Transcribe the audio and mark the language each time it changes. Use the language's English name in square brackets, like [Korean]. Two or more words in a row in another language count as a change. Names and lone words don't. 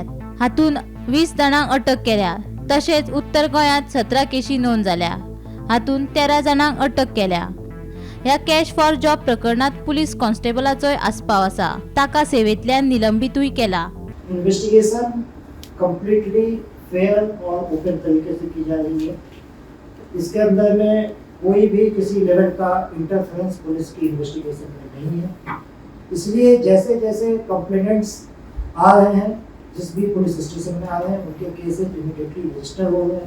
[Konkani] हातून 20 जाणांक अटक केल्या, तशेंच उत्तर गोंयांत 17 केशी नोंद जाल्या। हातून 13 जाणांक अटक केल्या। ह्या [English] cash for job [Konkani] प्रकरणात पुलीस कॉन्स्टेबलाचोय आस्पाव आसा। ताका सेवेंतल्यान निलंबितूय केला। [English] investigation completely fair [Hindi] और ओपन तरीके से की जा रही है। इसके अंदर में कोई भी किसी लेवल का इंटरफेरेंस पुलिस की इन्वेस्टिगेशन में नहीं है। इसलिए जैसे जैसे कंप्लेनेंट्स आ रहे हैं, जिस भी [English] police station [Hindi] में आ रहे हैं, उनके [English] cases immediately register [Hindi] हो रहे हैं।